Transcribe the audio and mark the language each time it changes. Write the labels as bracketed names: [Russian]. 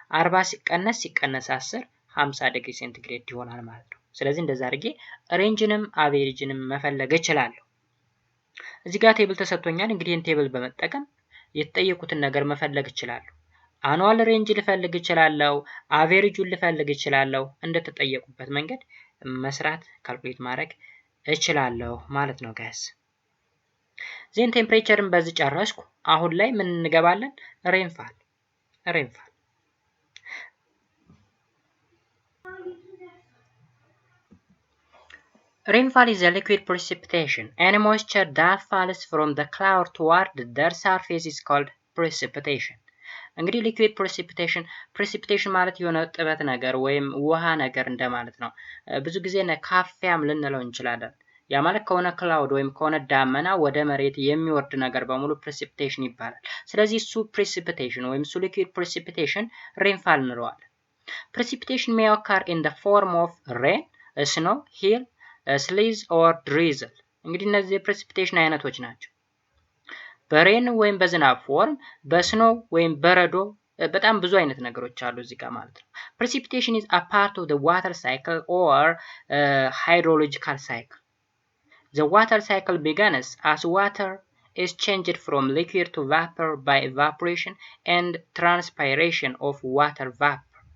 [Amharic] 40 ሲቀነስ 10 50 ዲግሪ ሴንቲግሬድ ይሆናል ማለት ነው። ስለዚህ እንደዛ አድርጌ ሬንጅንም አቬሬጅንም መፈለግ እችላለሁ። እዚህ ጋር ቴብል ተሰጥቶኛል። እንግዲህ ይህን ቴብል በመጠቀም የተጠየቁትን ነገር መፈለግ እችላለሁ። አኑዋል ሬንጅ ልፈልግ እችላለሁ፣ አቬሬጁን ልፈልግ እችላለሁ። እንደተጠየቁበት መንገድ መስራት ካልኩሌት ማድረግ እችላለሁ ማለት ነው ጋይስ። ዜን ቴምፕሬቸርን በዚህ ጨረስኩ። አሁን ላይ ምን እንገባለን? [English] ሬንፋል። Rainfall is a liquid precipitation. Any moisture that falls from the cloud toward their surface is called precipitation. [Amharic] እንግዲህ liquid precipitation ማለት የሆነ ጥበት ነገር ወይም ውሃ ነገር እንደማለት ነው። ብዙ ጊዜ ካፊያም ልንለው እንችላለን። ያ ማለት ከሆነ ክላውድ ወይም ከሆነ ዳመና ወደ መሬት የሚወርድ ነገር በሙሉ precipitation ይባላል። ስለዚህ እሱ precipitation ወይም እሱ liquid precipitation rainfall እንለዋለን። [English] Precipitation may occur in the form of rain, snow, hail, [Amharic] ስሊዝ ኦር ድሪዝል። እንግዲህ እነዚህ የፕሬሲፒቴሽን አይነቶች ናቸው። በሬን ወይም በዝናብ ፎርም፣ በስኖ ወይም በረዶ፣ በጣም ብዙ አይነት ነገሮች አሉ እዚህ ጋር ማለት ነው። [English] Precipitation is a part of the water cycle or hydrological cycle. The water cycle begins as water is changed from liquid to vapor by evaporation and transpiration of water vapor.